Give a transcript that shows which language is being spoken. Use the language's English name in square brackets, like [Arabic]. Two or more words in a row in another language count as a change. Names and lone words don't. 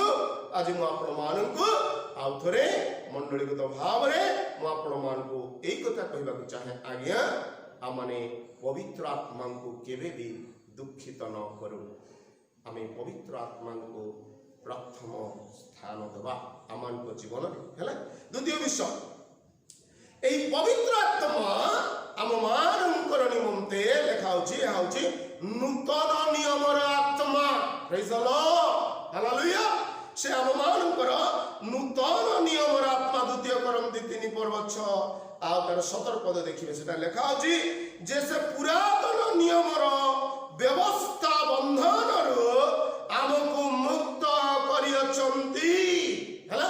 [Odia] ଆଜି ମୁଁ ଆପଣମାନଙ୍କୁ ଆଉ ଥରେ ମଣ୍ଡଳୀଗତ ଭାବରେ ମୁଁ ଆପଣମାନଙ୍କୁ ଏଇ କଥା କହିବାକୁ ଚାହେଁ, ଆଜ୍ଞା ଆମେ ପବିତ୍ର ଆତ୍ମାଙ୍କୁ କେବେ ବି ଦୁଃଖିତ ନ କରୁ। ଆମେ ପବିତ୍ର ଆତ୍ମାଙ୍କୁ ପ୍ରଥମ ସ୍ଥାନ ଦେବା ଆମମାନଙ୍କ ଜୀବନରେ ହେଲା। ଦ୍ୱିତୀୟ ବିଷୟ, ଏଇ ପବିତ୍ର ଆତ୍ମା ଆମମାନଙ୍କର ନିମନ୍ତେ ଲେଖା ହେଉଛି, ଏହା ହେଉଛି ନୂତନ ନିୟମର ଆତ୍ମା। [English] Praise the Lord, [Odia] ହାଲେଲୁୟା। ସେ ଆମମାନଙ୍କର ନୂତନ ନିୟମର ଆତ୍ମା। 2 କରନ୍ତି 3:6 ଆଉ ତାର 17 ଦେଖିବେ, ସେଟା ଲେଖା ହେଉଛି ଯେ ସେ ପୁରାତନ ନିୟମର ବ୍ୟବସ୍ଥା ବନ୍ଧନରୁ ଆମକୁ ମୁକ୍ତ କରିଅଛନ୍ତି ହେଲା।